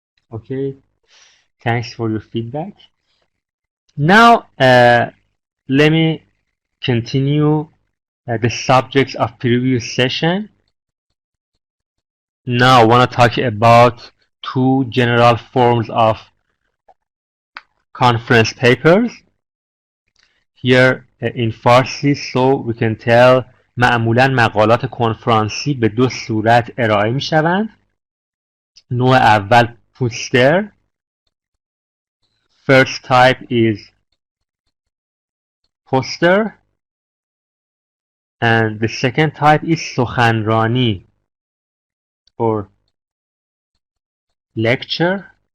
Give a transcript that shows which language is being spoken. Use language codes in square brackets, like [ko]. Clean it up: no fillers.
[en] Okay, thanks for your feedback. Now, let me continue the subjects of previous session. Now, I want to talk about two general forms of conference papers. Here in Farsi so we can tell [fa] معمولا مقالات کنفرانسی به دو صورت ارائه می شوند. نوع اول پوستر. [en] First type is poster and the second type is سخنرانی or lecture.